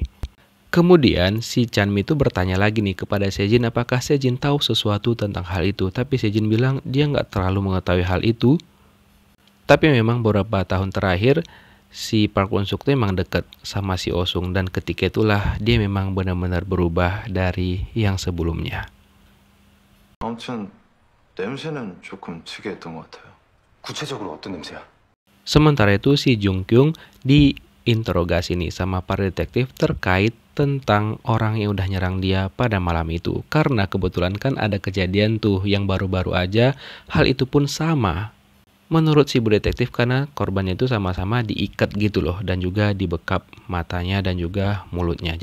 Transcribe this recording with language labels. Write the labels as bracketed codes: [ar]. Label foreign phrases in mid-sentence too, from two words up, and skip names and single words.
[id] Kemudian si Chanmi itu bertanya lagi nih kepada Sejin apakah Sejin tahu sesuatu tentang hal itu. Tapi Sejin bilang dia nggak terlalu mengetahui hal itu. Tapi memang beberapa tahun terakhir si Park Won Suk memang dekat sama si Osung. Dan ketika itulah dia memang benar-benar berubah dari yang sebelumnya. [ko] 아무튼 냄새는 조금 특이했던 것 같아요. 구체적으로 어떤 냄새야? [id] Sementara itu si Jung Kyung diinterogasi nih sama para detektif terkait tentang orang yang udah nyerang dia pada malam itu. Karena kebetulan kan ada kejadian tuh yang baru-baru aja, hal itu pun sama. Menurut si bu detektif karena korbannya itu sama-sama diikat gitu loh dan juga dibekap matanya dan juga mulutnya.